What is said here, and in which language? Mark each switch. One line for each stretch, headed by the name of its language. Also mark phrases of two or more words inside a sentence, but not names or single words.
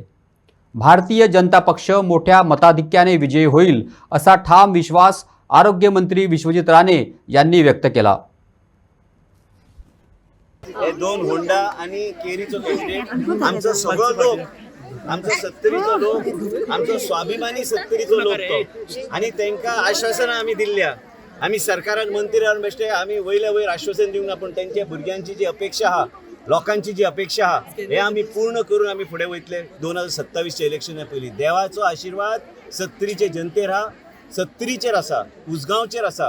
Marathi: भारतीय जनता पक्ष मोठ्या मताधिक्याने विजयी होईल असा ठाम विश्वास आरोग्यमंत्री विश्वजित राणे यांनी व्यक्त केला.
Konkani: हे 2 होंडा आणि केरीचो कॅन्डिडेट आमचं सगळं लोक, आमचं 70चो लोक, आमचो स्वाभिमानी 70चो लोक तो, आणि तांकां आश्वासनां आमी दिल्ल्या. आमी सरकाराक मंत्री रावन बेश्टे आमी वयल्या वयर आश्वासन दिवंक ना, पण तांच्या भुरग्यांची जी अपेक्षा आहा, लोकांची जी अपेक्षा आहा, हे आमी पूर्ण करून आमी फुडें वयतले. 2027च्या इलेक्शना पयलीं देवाचो आशिर्वाद 70चे जनतेर आहा, 70चेर आसा, उसगांवचेर आसा.